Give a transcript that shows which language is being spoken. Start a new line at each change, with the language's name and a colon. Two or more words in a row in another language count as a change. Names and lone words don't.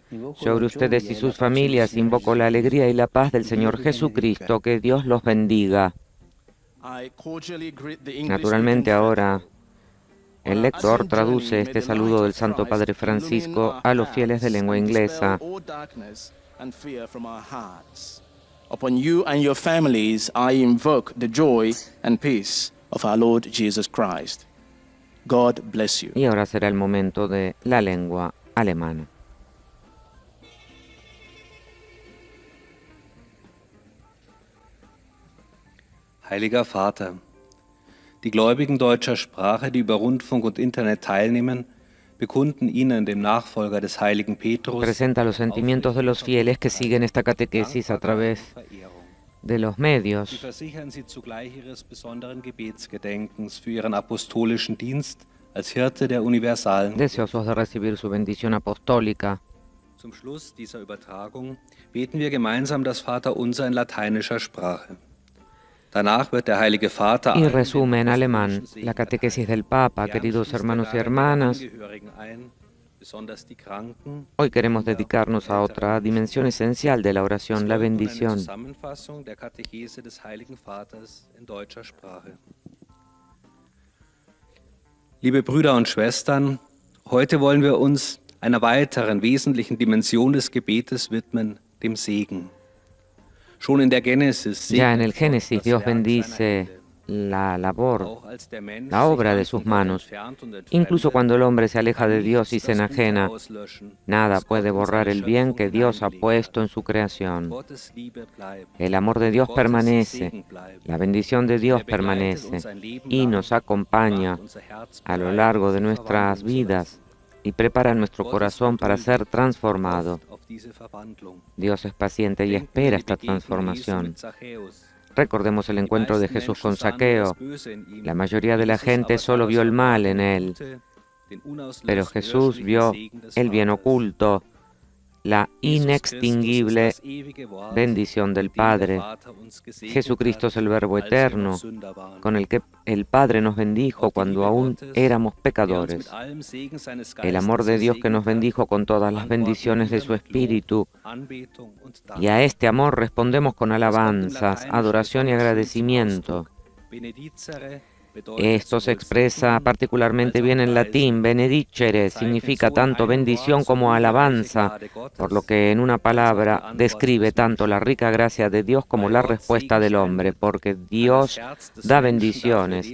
Spanish: Sobre ustedes y sus familias invoco la alegría y la paz del Señor Jesucristo. Que Dios los bendiga. Naturalmente ahora el lector traduce este saludo del Santo Padre Francisco a los fieles de lengua inglesa.
English: Upon you and your families I invoke the joy and peace of our Lord Jesus Christ. God bless you.
Spanish: Y ahora será el momento de la lengua alemana.
German: Heiliger Vater, die Gläubigen deutscher Sprache, die über Rundfunk und Internet teilnehmen, bekunden Ihnen, dem Nachfolger des heiligen Petrus,
Spanish: presenta los sentimientos de los fieles que siguen esta catequesis a través de los
German: Sie
Spanish: medios.
German: versichern Sie zugleich Ihres besonderen Gebetsgedenkens für Ihren apostolischen Dienst als Hirte der universalen.
Spanish: Deseosos de recibir su bendición apostólica.
German: Zum Schluss dieser Übertragung beten wir gemeinsam das Vaterunser in lateinischer Sprache. Danach wird der Heilige Vater
Spanish: Y
German: allen
Spanish: resume en
German: den
Spanish: alemán
German: apostolischen Segen
Spanish: la catequesis del Papa. Queridos hermanos y
German: Gern
Spanish: hermanas,
German: schließt er daher die Angehörigen ein, besonders die Kranken.
Spanish: hoy queremos dedicarnos a otra dimensión esencial de la oración, la
German: Es folgt nun eine
Spanish: bendición.
German: Zusammenfassung der Katechese des Heiligen Vaters in deutscher Sprache. Liebe Brüder und Schwestern, heute wollen wir uns einer weiteren wesentlichen Dimension des Gebetes widmen, dem Segen. Schon in der Genesis
Spanish: Ya en el
German: segnet Gott
Spanish: Génesis
German: das
Spanish: Dios
German: Werk seiner
Spanish: bendice
German: Hände.
Spanish: la labor,
German: Auch als der Mensch
Spanish: la obra
German: sich
Spanish: de
German: ganz
Spanish: sus
German: von Gott
Spanish: manos.
German: entfernt und entfremdet,
Spanish: Incluso cuando el hombre se aleja de
German: kann
Spanish: Dios y
German: nichts
Spanish: se
German: das Gute
Spanish: enajena,
German: auslöschen,
Spanish: nada
German: das
Spanish: puede
German: Gott in
Spanish: borrar
German: seine
Spanish: el bien
German: Schöpfung
Spanish: que Dios ha
German: hineingelegt
Spanish: puesto
German: hat.
Spanish: en su creación.
German: Gottes Liebe bleibt.
Spanish: El amor de Dios
German: Gottes
Spanish: permanece,
German: Segen bleibt.
Spanish: la bendición de Dios
German: Er begleitet
Spanish: permanece
German: uns ein Leben
Spanish: y
German: lang,
Spanish: nos acompaña
German: macht unser Herz
Spanish: a lo
German: bereit,
Spanish: largo de
German: sich
Spanish: nuestras
German: verwandeln zu
Spanish: vidas
German: lassen.
Spanish: y prepara nuestro
German: Gott ist
Spanish: corazón para
German: geduldig
Spanish: ser transformado.
German: und hofft auf diese Verwandlung.
Spanish: Dios es paciente y
German: Denken wir
Spanish: espera
German: an die
Spanish: esta
German: Begegnung Jesu
Spanish: transformación.
German: mit Zachäus.
Spanish: Recordemos el
German: Die
Spanish: encuentro de
German: meisten
Spanish: Jesús
German: Menschen
Spanish: con
German: sahen nur das
Spanish: Saqueo.
German: Böse in ihm.
Spanish: La mayoría de la
German: Jesus
Spanish: gente
German: aber sah
Spanish: solo
German: das
Spanish: vio el mal en
German: verborgene
Spanish: él,
German: Gute, den
Spanish: pero
German: unauslöschlichen
Spanish: Jesús vio
German: Segen des
Spanish: el bien
German: Vaters.
Spanish: oculto, la
German: Jesus inextinguible Christus ist das ewige Wort,
Spanish: bendición del
German: mit dem der
Spanish: Padre.
German: Vater uns gesegnet
Spanish: Jesucristo
German: hat,
Spanish: es el Verbo
German: als wir
Spanish: eterno,
German: noch Sünder waren.
Spanish: con el que el Padre nos bendijo
German: Auf die
Spanish: cuando
German: Liebe
Spanish: aún
German: Gottes,
Spanish: éramos
German: der uns
Spanish: pecadores.
German: mit allem Segen seines
Spanish: El amor de
German: Geistes
Spanish: Dios que nos
German: gesegnet hat,
Spanish: bendijo con todas las
German: antworten
Spanish: bendiciones de
German: wir
Spanish: su
German: mit Lob,
Spanish: Espíritu.
German: Anbetung und Dank.
Spanish: Y a este amor respondemos con
German: Das Wort im
Spanish: alabanzas,
German: Lateinischen
Spanish: adoración y
German: ist zum
Spanish: agradecimiento.
German: Ausdruck Benedicere,
Spanish: Esto se expresa particularmente bien en latín. Benedicere significa tanto bendición como alabanza, por lo que en una palabra describe tanto la rica gracia de Dios como la respuesta del hombre, porque Dios da bendiciones.